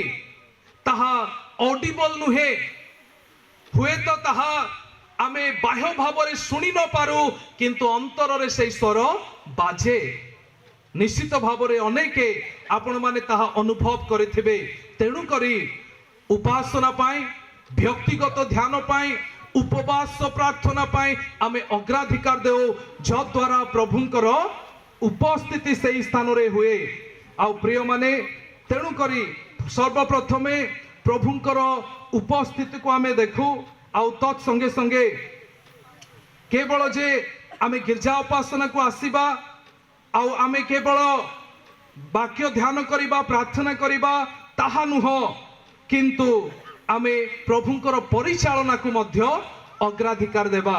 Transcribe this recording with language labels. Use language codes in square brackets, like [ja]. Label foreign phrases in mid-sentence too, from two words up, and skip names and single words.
[or] ତାହା ऑडिबल ନୁହେଁ, ହୁଏ ତ ତାହା ଆମେ ବାହ୍ୟ ଭାବ ରେ ଶୁଣି ନ ପାରୁ, କିନ୍ତୁ ଅନ୍ତର ରେ ସେ ସ୍ୱର ବାଜେ। ନିଶ୍ଚିତ ଭାବ ରେ ଅନେକେ ଆପଣ ମାନେ ତାହା ଅନୁଭବ କରିଥିବେ। ତେଣୁ କରି ଉପାସନା ପାଇଁ, ବ୍ୟକ୍ତିଗତ ଧ୍ୟାନ ପାଇଁ, ଉପବାସ ପ୍ରାର୍ଥନା ପାଇଁ ଆମେ ଅଗ୍ରାଧିକାର ଦେଉ, ଯଦ୍ୱାରା ପ୍ରଭୁଙ୍କର ଉପସ୍ଥିତି ସେ ସ୍ଥାନ ରେ ହୁଏ। ଆ ପ୍ରିୟ ମାନେ ତେଣୁ କରି ସର୍ବପ୍ରଥମେ ପ୍ରଭୁଙ୍କର ଉପସ୍ଥିତି କୁ ଆମେ ଦେଖୁ, ଆଉ ତତ୍ ସଙ୍ଗେ ସଙ୍ଗେ କେବଳ ଯେ ଆମେ ଗିର୍ଜା ଉପାସନା କୁ ଆସିବା ଆଉ ଆମେ କେବଳ ବାକ୍ୟ ଧ୍ୟାନ କରିବା ପ୍ରାର୍ଥନା କରିବା ତାହା ନୁହ, କିନ୍ତୁ ଆମେ ପ୍ରଭୁଙ୍କର ପରିଚାଳନା କୁ ମଧ୍ୟ ଅଗ୍ରାଧିକାର ଦେବା।